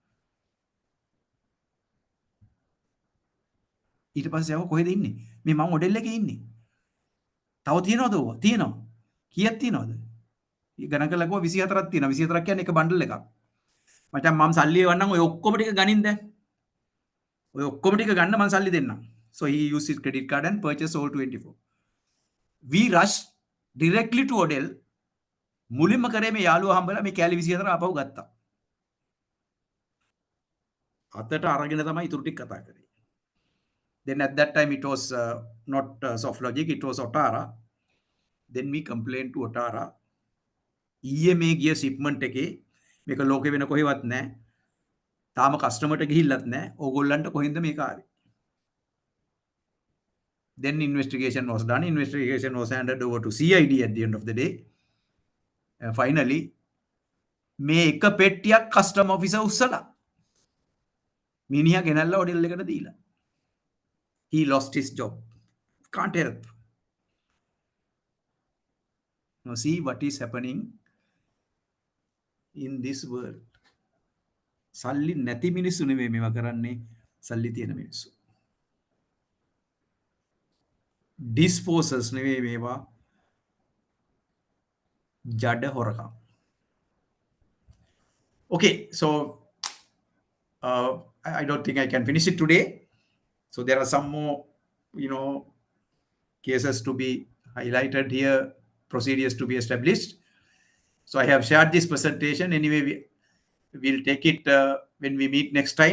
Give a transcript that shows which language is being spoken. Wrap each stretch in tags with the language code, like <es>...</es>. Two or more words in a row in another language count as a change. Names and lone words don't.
<si>ඊට පස්සේ ආව කොහෙද ඉන්නේ? මේ මම මොඩෙල් එකේ ඉන්නේ. තව තියනවද ඕවා? තියෙනවා. කීයක් තියනවද? ගණන් කරලා කිව්වා 24ක් තියෙනවා. 24ක් කියන්නේ එක බණ්ඩල් එකක්. මචං මම සල්ලි එවන්නම් ඔය ඔක්කොම ටික ගනින් දැන්. ඔය ඔක්කොම ටික ගන්න මම සල්ලි දෙන්නම්.</si> <en>So he used his credit card and purchased all 24. We rushed directly to Odell.</en> <si>මුලින්ම කරේ මේ යාළුවා හම්බලා මේ කෑලි 24 ආපහු ගත්තා. අතට අරගෙන තමයි ඉතුරු ටික කතා කරේ.</si> <en>Then at that time it was not soft logic, it was Otara. Then we complained to Otara.</en> <si>ඊයේ මේ ගිය shipment එකේ මේක ලෝකෙ වෙන කොහෙවත් නැහැ. තාම කස්ටමර්ට ගිහිල්ලත් නැහැ. ඕගොල්ලන්ට කොහෙන්ද මේක ආවේ?</si> <en>Then investigation was done. Investigation was handed over to CID at the end of the day. Finally,</en> <si>මේ එක පෙට්ටියක් කස්ටම් ඔෆිසර් උස්සලා මිනිහා ගෙනල්ලා ඔඩෙල් එකට දීලා.</si> <en>He lost his job. Can't help. Now see what is happening in this world.</en> <si>සල්ලි නැති මිනිස්සු නෙවෙයි මේවා කරන්නේ, සල්ලි තියෙන මිනිස්සු. Disposers නෙවෙයි මේවා, ජඩ හොරකම්.</si> <en>Okay, so I don't think I can finish it today. So there are some more, cases to be highlighted here, procedures to be established. So I have shared this presentation. Anyway, we'll take it when we meet next time.</en>